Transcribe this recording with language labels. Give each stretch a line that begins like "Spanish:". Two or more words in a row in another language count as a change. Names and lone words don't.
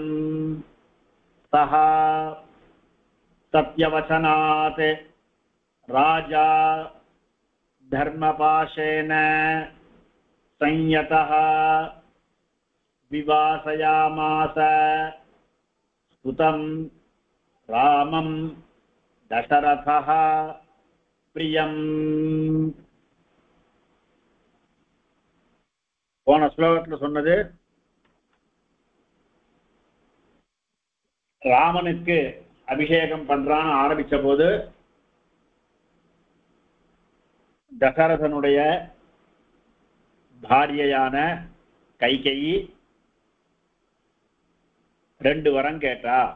Sanskrit: सः सत्यवचनात् राजा धर्मपाशेन संयतः विवासयामास सुतं रामं दशरथः प्रियं.
Tamil: போன ஸ்லோகத்தில் சொன்னது ராமனுக்கு அபிஷேகம் பண்றான்னு ஆரம்பிச்ச போது தசரதனுடைய பாரியையான கைகேயி 2 வரம் கேட்டா.